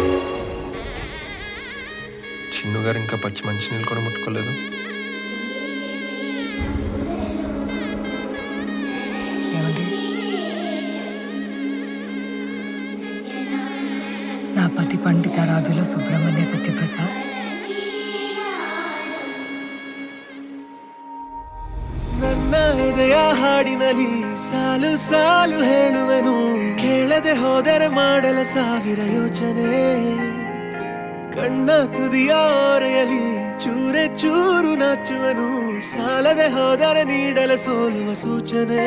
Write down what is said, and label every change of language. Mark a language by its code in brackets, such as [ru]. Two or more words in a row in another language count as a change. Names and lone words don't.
[te] చిన్ను గారు ఇంకా పచ్చి మంచినీళ్ళు కూడా ముట్టుకోలేదు. ఏమండి నా పతి పండిత రాజుల సుబ్రహ్మణ్య సత్యప్రసాద్. [kn] ನನ್ನ ಎದೆಯ ಹಾಡಿನಲ್ಲಿ ಸಾಲು ಸಾಲು ಹೇಳುವೆನು, ಕೇಳದೆ ಹೋದರೆ ಮಾಡಲ ಸಾವಿರ ಯೋಚನೆ. ಕಣ್ಣ ತುದಿಯ ಓರೆಯಲಿ ಚೂರೆ ಚೂರು ನಾಚುವನು, ಸಾಲದೆ ಹೋದರೆ ನೀಡಲ ಸೋಲುವ ಸೂಚನೆ.